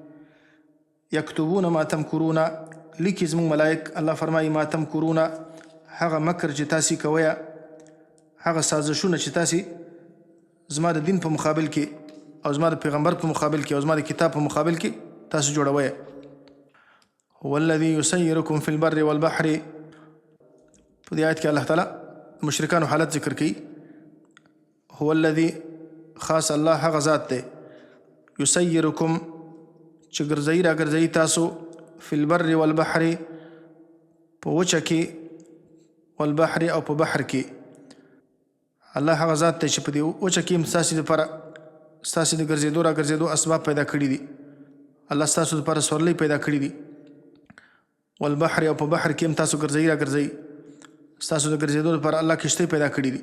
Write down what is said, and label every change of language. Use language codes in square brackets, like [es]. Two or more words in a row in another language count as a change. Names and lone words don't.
[ar] یکتبون ما تمکرون [ps] لیکي زمونږ ملائک الله فرمایي [ar] ما تمکرون [ps] هغه مکر چې تاسې کویه هغه سازشونه چې تاسې زما د دین په مقابل کې او زما د پیغمبر په مقابل کې او زما د کتاب په مقابل کې تاسو جوړویه. [ar] هو الذي يسيركم في البر والبحر [ps] په دې آیت کې الله تعالی مشرکانو حالت ذکر کوي. [ar] هو الذي [ps] خاص الله هغه ذات دی يسيركم چې ګرځوي را ګرځوي تاسو [ar] في البر والبحر [ps] په وچه کې والبحر او په بحر کې. الله هغه ذات دی چې په دې وچه کې ستاسې دپاره ستاسې د ګرځېدو را ګرځېدو اسباب پیدا کړي دي. الله ستاسو دپاره سورلۍ پیدا کړي دي. والبحر او په بحر کې هم تاسو ګرځوي را ګرځوي ستاسو د ګرځېدو لپاره الله کشتۍ پیدا کړي دي.